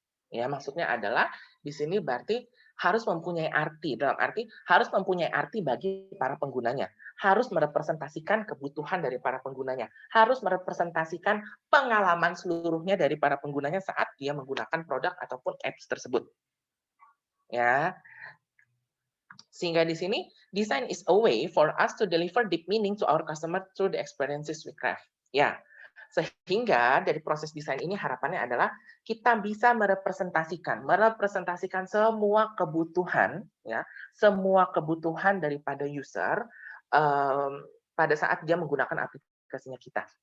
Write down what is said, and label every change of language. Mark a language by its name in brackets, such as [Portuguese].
[Indonesian] Ya, maksudnya adalah di sini berarti harus mempunyai arti, dalam arti harus mempunyai arti bagi para penggunanya, harus merepresentasikan kebutuhan dari para penggunanya, harus merepresentasikan pengalaman seluruhnya dari para penggunanya saat dia menggunakan produk ataupun apps tersebut. Ya. Sehingga di sini [English] design is a way for us to deliver deep meaning to our customer through the experiences we craft. [Indonesian] Ya. Sehingga dari proses desain ini harapannya adalah kita bisa merepresentasikan semua kebutuhan ya, semua kebutuhan daripada user pada saat dia menggunakan aplikasinya kita.